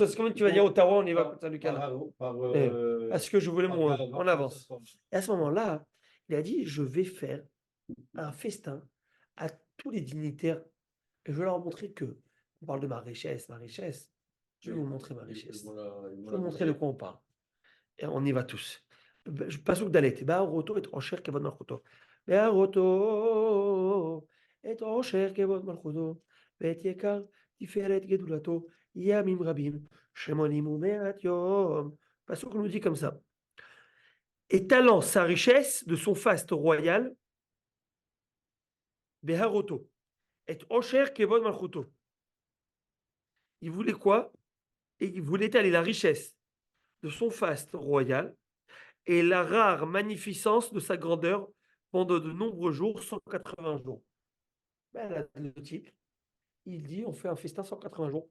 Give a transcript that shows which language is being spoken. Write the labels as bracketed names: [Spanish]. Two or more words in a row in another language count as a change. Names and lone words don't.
[French] C'est comme tu vas dire Ottawa, on y va, parce que je voulais en avance. Et à ce moment-là, il a dit je vais faire un festin à tous les dignitaires et je vais leur montrer que on parle de ma richesse. Je vais vous montrer ma richesse. Je vais vous montrer de quoi on parle. Et on y va tous. [Hebrew] פסוק דלת. בהראותו את עושר כבוד מלכותו. בהראותו את עושר כבוד מלכותו. ואת יקר תפארת גדולתו. ימים רבים. שמונים ומאת יום. [French] Pasuk nous dit comme ça. Étalant sa richesse de son faste royal. [Hebrew] בהראותו את עושר כבוד מלכותו. [French] Il voulait quoi? Et il voulait étaler la richesse de son faste royal et la rare magnificence de sa grandeur pendant de nombreux jours, 180 jours. Ben, là, le type, il dit on fait un festin 180 jours.